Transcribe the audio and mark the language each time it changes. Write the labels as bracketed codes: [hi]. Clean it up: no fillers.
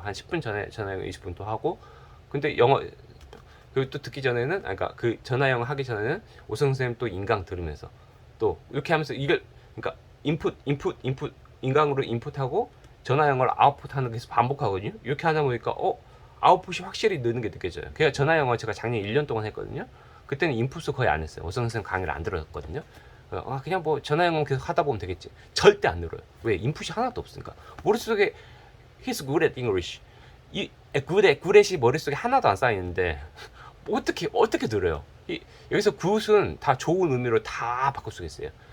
[ko] 한 10분 전에 전화 영어 20분 또 하고. 근데 영어 그리고 또 듣기 전에는 그러니까 그 전화 영어 하기 전에는 오승 선생님 또 인강 들으면서 또 이렇게 하면서 이걸 그러니까 인풋 인강으로 인풋하고 전화 영어를 아웃풋하는 게 계속 반복하거든요. 이렇게 하다 보니까 아웃풋이 확실히 느는 게 느껴져요. 그냥 전화 영어 제가 작년 1년 동안 했거든요. 그때는 인풋을 거의 안 했어요. 오승 선생님 강의를 안 들었거든요. 그냥 뭐 전화 영어 계속 하다 보면 되겠지. 절대 안 늘어요. 왜? 인풋이 하나도 없으니까. [en] 머릿속에 he's good at English. good at [ko] 이 머릿속에 하나도 안 쌓이는데 어떻게 늘어요? 여기서 good은 다 좋은 의미로 다 바꿀 수 있어요.